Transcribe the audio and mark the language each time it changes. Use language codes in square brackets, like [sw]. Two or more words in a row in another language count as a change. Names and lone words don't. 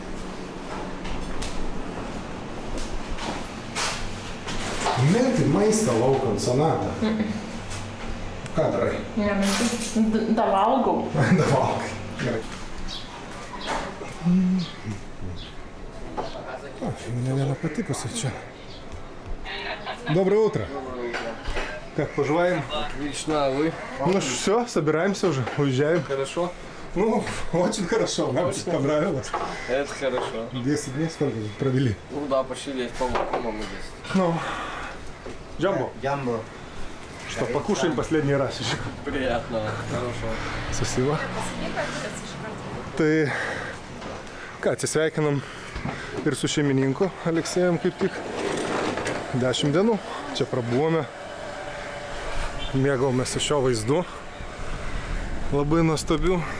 [lt] Meti maistą laukant, Sonata. Ką darai? Da valgau. Da valgai. Gerai. [ru] Мне наверное потыкался что. Доброе утро. Как поживаем? Отлично, а вы? Ну все, собираемся уже, уезжаем. Хорошо? Ну, очень хорошо, нам тут понравилось. Это хорошо. 10 дней сколько провели? Ну да, почти 10, по-моему, 10. Ну, Джамбо, Jumbo. что, покушаем последний раз еще. Приятно, хорошо. Спасибо. [lt] Tai ką, atsisveikinam ir su šeimininku Aleksejum kaip tik 10 dienų. Čia prabuvome, mėgavomės šio vaizdu. Labai nuostabių.